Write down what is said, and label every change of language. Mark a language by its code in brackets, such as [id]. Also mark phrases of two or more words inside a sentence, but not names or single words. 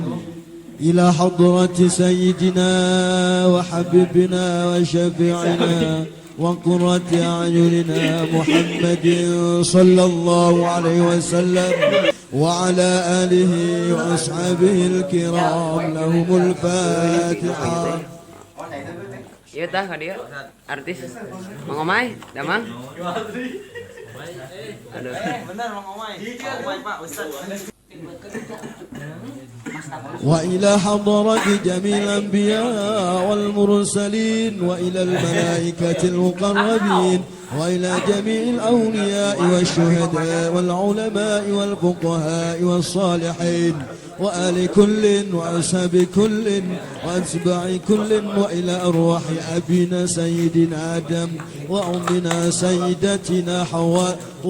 [ar] إلى حضرة سيدنا وحبيبنا وشفيعنا وقرة أعيننا محمد صلى الله عليه وسلم وعلى آله وأصحابه الكرام لهم الفاتحة. [su] Iya tah ka dia artis Mang Omay, Damang. Aduh. Benar Mang Omay. Mang Omay Pak Ustaz. [ar] وإلى حضرة جميع الأنبياء والمرسلين وإلى الملائكة المقربين وإلى جميع الأولياء والشهداء والعلماء والفقهاء والصالحين وآل كل وأصحاب كل وأتباع كل وإلى أرواح أبينا سيدنا آدم وأمنا سيدتنا حواء